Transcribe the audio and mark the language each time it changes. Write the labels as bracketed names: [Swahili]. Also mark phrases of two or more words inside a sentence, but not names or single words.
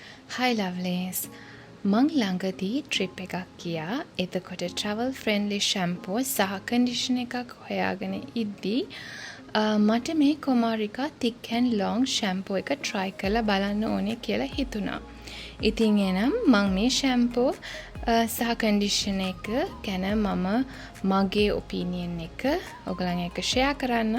[English] Hi lovelies. [Sinhala] මං ළඟදී ට්‍රිප් එකක් ගියා. එතකොට [English] travel friendly shampoo [Sinhala] සහ conditioner එකක් හොයාගෙන ඉද්දී මට මේ Kumarika thick and long shampoo එක try කරලා බලන්න ඕනේ කියලා හිතුණා. ඉතින් එනම් මං මේ shampoo සහ conditioner එක ගැන මම මගේ opinion එක ඔයගලන් එක්ක share කරන්නම්.